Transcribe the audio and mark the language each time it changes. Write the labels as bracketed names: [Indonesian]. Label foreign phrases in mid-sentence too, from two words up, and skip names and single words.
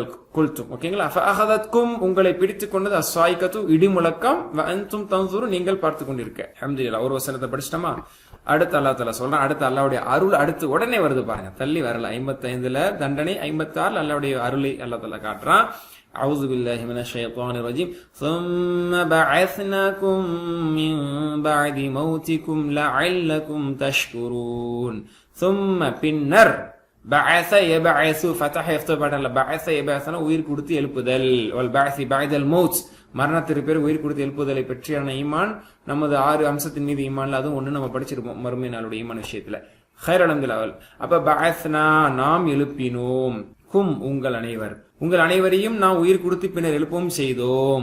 [Tamil] குல்தும், ஓகேங்களா. ஃபஅஹதத்கும் உங்களை பிடித்துக் கொண்டது அஸ்ஸாயிகத்து இடி முழக்கம், [Arabic] وأنتم تنظرون [Tamil] நீங்கள் பார்த்து கொண்டிருக்க. அல்ஹம்துலில்லாஹ். ஒரு வசனத்தை படிச்சிட்டோமா? அடுத்து [Arabic] الله تعالى [Tamil] சொல்றான். அடுத்து அல்லாஹ்வுடைய அருள் அடுத்து உடனே வருது பாருங்க, தள்ளி வரல. 55ல தண்டனை, 56 அல்லாஹ்வுடைய அருளை [Arabic] الله تعالى [Tamil] காட்டுறான். [Arabic] أعوذ بالله من الشيطان الرجيم ثم بعثناكم من بعد موتكم لعلكم تشكرون ثم [Tamil] பின்னர் [Arabic] بعث يبعث فتح يفتح [Tamil] படல [Arabic] بعث يبعثنا [Tamil] உயிர் கொடுத்து எழுப்புதல் [Arabic] والبعث بعد الموت [Tamil] மரணத்திற்கு பிறகு உயிர் கொடுத்து எழுப்புதலை பற்றியான ஈமான் நமது 6 அம்சத்தின் மீது ஈமான்ல அதுவும் ஒண்ணு நம்ம படிச்சிருப்போம் மறுமை நாளுடைய ஈமான் விஷயத்துல. [Arabic] خير الحمدلله. [Tamil] அப்ப بعثنا நாம் எழுப்பினோம், கும் உங்கள் அனைவரையும் நாம் உயிர் கொடுத்து பின்னர் எழுப்பவும் செய்தோம்.